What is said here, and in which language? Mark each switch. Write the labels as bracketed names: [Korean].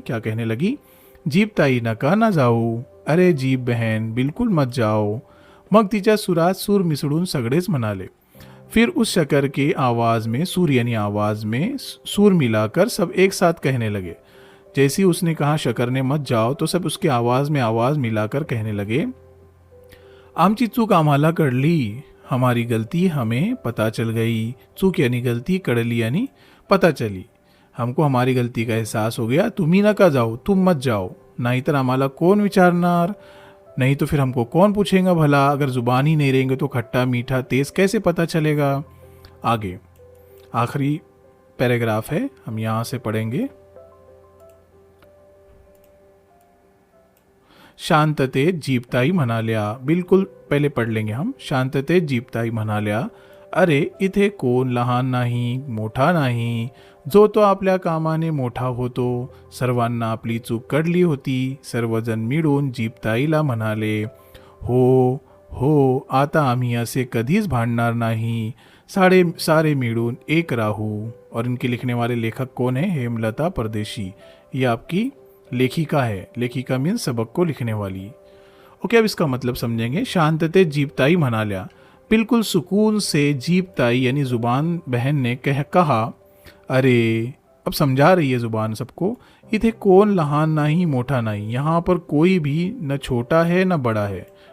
[Hindi] क्या कहने लगी, [Marathi] जीभ ताई नका ना जाऊ, [Hindi] अरे जीभ बहन बिल्कुल मत जाओ, [Marathi] मग तिच्या सुरात सूर मिसळून सगळेच म्हणाले। [Hindi] फिर उस शकर के आवाज़ में सूर यानी आवाज़ में सूर मिलाकर सब एक साथ कहने लगे। जैसे ही उसने कहा शकर ने मत जाओ तो सब उसकी आवाज़ में आवाज़ मिलाकर कहने लगे, [Marathi] आमची चूक आम्हाला कळली, [Hindi] हमारी गलती हमें पता चल गई। चूक यानी गलती, कड़ली यानी पता चली। हमको हमारी गलती का एहसास हो गया, तुम्ही नका जाओ, तुम मत जाओ, [Marathi] नाहीतर आम्हाला कौन विचारणार, [Hindi] नहीं तो फिर हमको कौन पूछेगा भला, अगर जुबान ही नहीं रहेंगे तो खट्टा मीठा तेज कैसे पता चलेगा। आगे आखिरी पैराग्राफ है, हम यहाँ से पढ़ेंगे। [Marathi] शांततेत जीपताई म्हणाल्या, [Hindi] बिल्कुल पहले पढ़ लेंगे हम। [Marathi] शांततेत जीपताई म्हणाल्या, अरे इथे कोण लहान नाही, मोठा नाही, जो तो आपल्या कामाने मोठा होतो। सर्वांना आपली चूक कळली होती। सर्वजण मिळून जीपताईला म्हणाले, हो हो, आता आम्ही असे कधीच भांडणार नाही, सारे मिळून एक राहू। [Hindi] और इनके लिखने वाले लेखक कौन है? हेमलता परदेशी। ये आपकी लेखिका है। लेखिका मीन्स सबक को लिखने वाली। ओके, अब इसका मतलब समझेंगे। [Marathi] शांतते जीपताई म्हणाल्या, [Hindi] बिल्कुल सुकून से जीपताई यानी जुबान बहन ने कहा, अरे, अब समझा रही है जुबान सबको, [Marathi] इथे कोण लहान नाही मोठा नाही, [Hindi] यहाँ पर कोई भी न छोटा है न बड़ा है।